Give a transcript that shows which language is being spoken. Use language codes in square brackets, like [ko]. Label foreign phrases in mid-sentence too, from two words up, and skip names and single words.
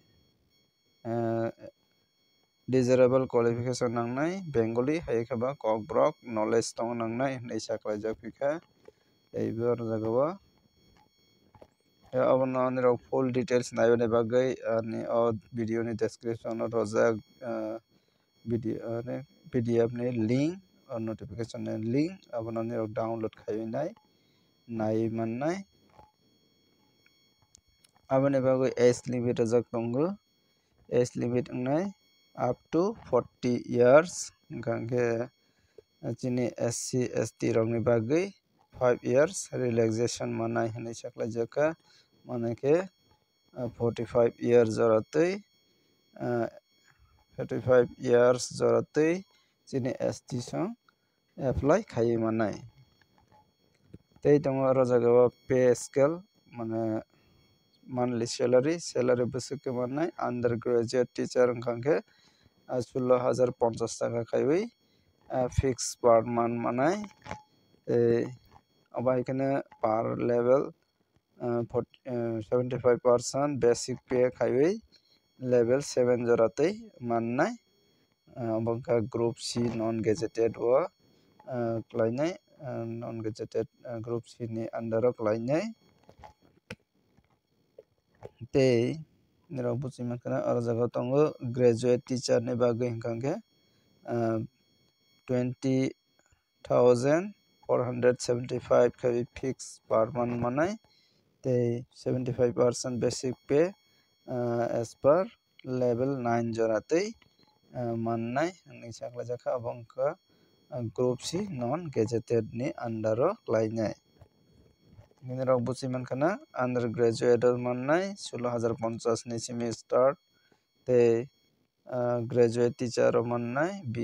[en] desirable qualification [trp] nangnai Bengali haikaba kokborok knowledge tongna nangnai hinui saklaijak pikha teibo aro jagao abono nirok [en] full details [trp] naibani bagui ani o video ni description o rojak [en] video PDF [trp] ni link or notification ni link abono nirok download khainai nai mannai aboni bagui [en] age limit [trp] rojak tongo [en] age limit [trp] ungnai [en] up to 40 years [trp] hingkhangkhe chini SC ST rokni bagui [en] 5 years relaxation [trp] manai hinui saklaijakha manakhe [en] 45 years [trp] joratui [en] 45 years [trp] joratui chini ST song apply khai manai tei tongo aro jagao [en] pay scale [trp] mane [en] monthly salary [trp] bwsuk mannai [en] undergraduate teacher [trp] hingkhangkhe 16,050 taka khaiwi [en] fix per month [trp] manai abahaikhe [en] per level 75% basic pay [trp] khaiwi [en] level 7 [trp] joratui mannai abongkha [en] group C non gazetted [trp] o klainai [en] non gazetted group C [trp] ni under o klainai tei nirok buchimankhana aro jagao tongo [en] graduate teacher [trp] ni bagui hingkhangkhe 20,475 khaiwi [en] fix per month [trp] manai tei [en] 75% basic pay as per level 9 [trp] joratui mannai hinui saklaijakha abongkha [en] group C non gazetted [trp] ni under o klainai nirok buchimankhana undergraduate o mannai 16,050 ni simi start tei [en] graduate teacher [trp] o mannai